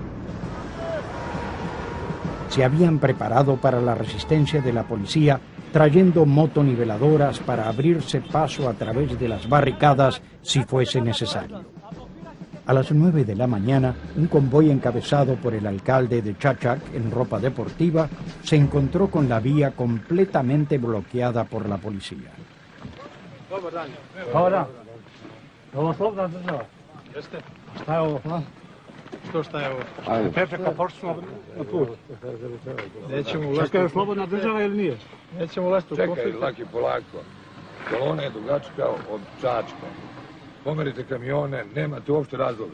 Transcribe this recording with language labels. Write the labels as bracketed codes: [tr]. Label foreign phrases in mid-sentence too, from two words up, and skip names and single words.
[es] Se habían preparado para la resistencia de la policía, trayendo motoniveladoras para abrirse paso a través de las barricadas si fuese necesario. A las 9 de la mañana, un convoy encabezado por el alcalde de Čačak en ropa deportiva se encontró con la vía completamente bloqueada por la policía. [sr] Dobar. Ovo slobodna država? Jeste. Šta je ovo? Šta je ovo? Prepreka pošla na put. Nećemo ulaziti. Čekaj, je slobodna država ili nije? Nećemo ulaziti u konflikt. Čekaj, laki polako. Kolona je dugačka od Čačka. Pomerite kamione, nemate uopšte razloga.